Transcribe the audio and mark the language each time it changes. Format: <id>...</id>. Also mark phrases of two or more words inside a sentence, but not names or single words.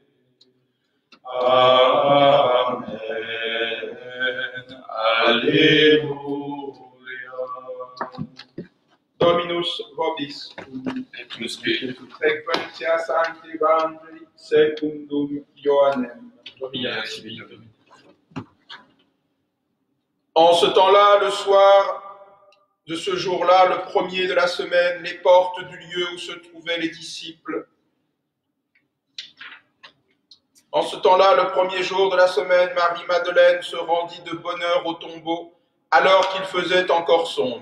<la>Amen. Alleluia. Dominus vobis, Et cum spiritu. sequentia Sancti Evangeli secundum Ioannem. Gloria tibi, Domine.</la> <fr>En ce temps-là, le soir de ce jour-là, le premier de la semaine, les portes du lieu où se trouvaient les disciples En ce temps-là, le premier jour de la semaine, Marie-Madeleine se rendit de bonne heure au tombeau, alors qu'il faisait encore sombre.</fr>